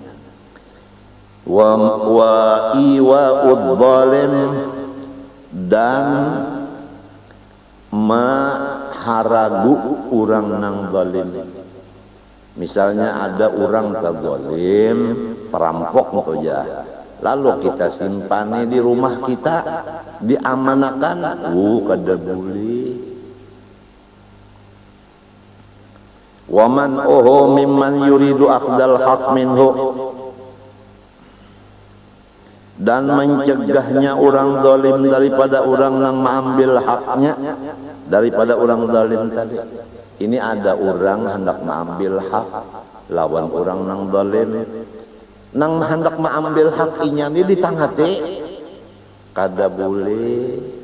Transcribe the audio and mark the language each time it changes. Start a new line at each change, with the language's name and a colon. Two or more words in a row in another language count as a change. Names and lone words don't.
Arabic: وإيواء الظالم,
Banjar: dan maharagu orang nang zalim. Misalnya ada orang terzalim, perampok saja. Lalu kita simpani di rumah kita, diamanakan, kada boleh.
Arabic: ومنعه ممن يريد أخذ الحق منه,
Banjar: dan mencegahnya orang zalim daripada orang yang mengambil haknya daripada orang zalim tadi. Ini ada orang hendak mengambil hak lawan orang yang zalim. Nang hendak mengambil hak inya ni ditangati, kada boleh.